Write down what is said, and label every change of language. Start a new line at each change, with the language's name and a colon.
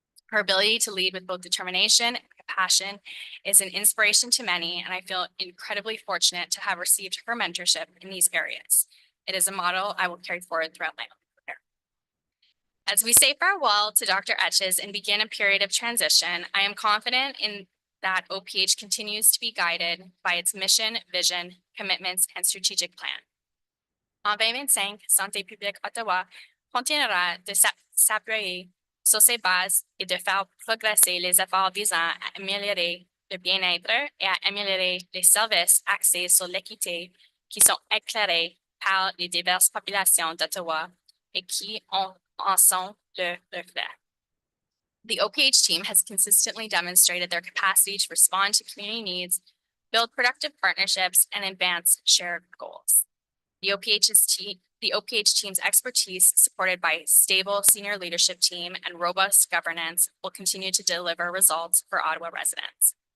English: Her ability to lead with both determination and compassion is an inspiration to many, and I feel incredibly fortunate to have received her mentorship in these areas. It is a model I will carry forward throughout my career. As we say farewell to Dr. Etches and begin a period of transition, I am confident in that OPH continues to be guided by its mission, vision, commitments, and strategic plan.
French: En 2025, Santé publique Ottawa continuera de s'appuyer sur ces bases et de faire progresser les efforts visant à améliorer le bien-être et à améliorer les services axés sur l'équité qui sont éclairés par les diverses populations d'Ottawa et qui en sont le reflet.
English: The OPH team has consistently demonstrated their capacity to respond to community needs, build productive partnerships, and advance shared goals. The OPH team's expertise, supported by a stable senior leadership team and robust governance, will continue to deliver results for Ottawa residents.